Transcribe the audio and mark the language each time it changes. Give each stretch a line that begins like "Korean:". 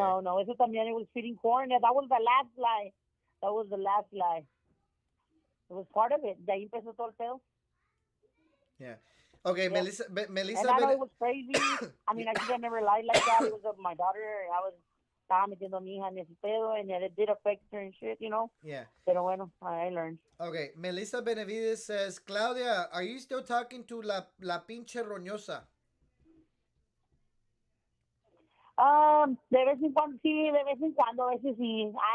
Spanish: No, eso también
English: it was feeding corn. That was the last lie. That was the last lie. It was part of it.
Spanish: De ahí empezó todo el pedo.
English: Yeah. Okay, Yeah. Melissa And I know it was crazy. I mean, I should have never lied like that. It was my daughter.
Spanish: Estaba metiendo a mi hija en ese pedo,
English: and it did affect her and shit. Yeah.
Spanish: Pero bueno,
English: I learned. Okay, Melissa Benavides says, Claudia, are you still talking to
Spanish: la pinche roñosa? De vez en cuando, sí, de vez en cuando, a veces sí.